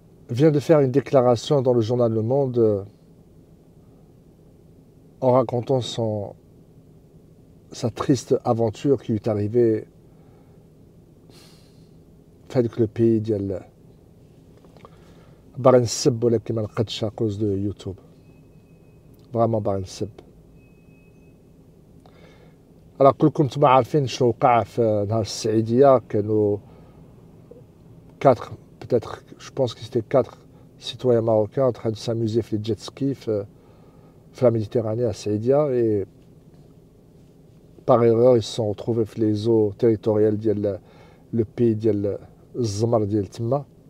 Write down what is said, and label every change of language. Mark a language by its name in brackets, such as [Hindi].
[French] vient de faire une déclaration dans le journal Le Monde en racontant sa triste aventure qui lui est arrivée avec le pays [Arabic] ديال باغي نسب ولكن ما نقدش [French] à cause de YouTube. Vraiment [Arabic] باغي نسب. Alors كلكم نتوما عارفين شنو وقع في نهار السعيدية. [French] كانوا 4, peut-être, je pense que c'était 4 citoyens marocains en train de s'amuser في les jet skis في la Méditerranée à Saïdia, et par erreur ils se sont retrouvés في les eaux territoriales ديال le pays [Arabic] ديال الزمر ديال تما.